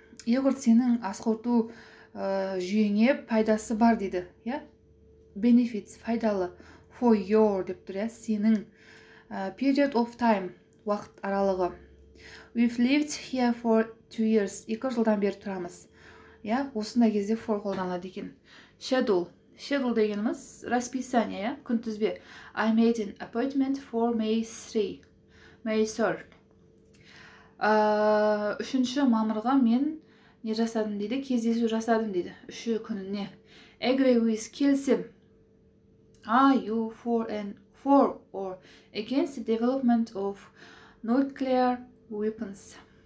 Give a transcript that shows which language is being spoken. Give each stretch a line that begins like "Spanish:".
Kazakh: Йогурт сенің асқорту жүйеңе пайдасы бар дейді. Benefits, пайдалы. For your деп тұр, сенің.
English: Period of time,
Kazakh: уақыт аралығы.
English: We've lived here for 2 years.
Kazakh: 2 жылдан бері тұрамыз. Осындай кезде for қолданылады екен. Schedule дегеніміз расписание, күнтізбе.
English: I made an appointment for May 3. May 3rd.
Kazakh: 3 мамырға мен не жасадым дейді, кездесу жасадым дейді. 3 күніне.
English: Agree with, келісім. Are you for or against the development of nuclear weapons?